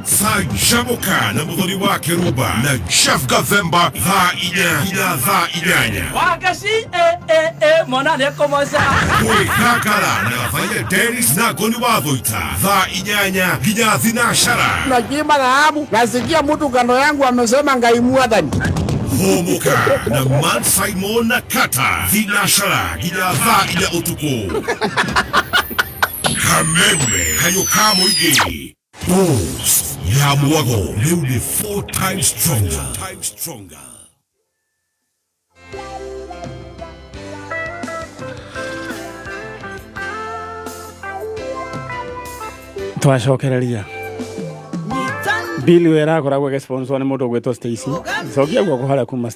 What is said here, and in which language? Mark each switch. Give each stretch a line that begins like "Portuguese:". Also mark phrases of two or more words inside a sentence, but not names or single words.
Kikuyu: caicamũka na mũthoni wa Kĩrumba na Chef Gathemba thaa 4 nginya thaa 8. Wagaci mona nĩ kũmoca kwĩgangara na Gathaiya Dennis na Ngoni wa Thũita thaa 8 nginya thinacara.
Swahili: Najima dhahabu nasikia mtu kando yangu amesema Ngai Mwathani.
Kikuyu: Homoka na Man Simon na Kata thinacara nginya thaa 4 ũtukũ. Kameme kayo ka mũingĩ Boss ya Mwago rĩu nĩ 4
English: times stronger.
Kikuyu: Twacokereria Billy wera akoragwo agĩsponsor nĩ mũndũ ũgwĩtwo Stacy cokia guoko harĩa kuma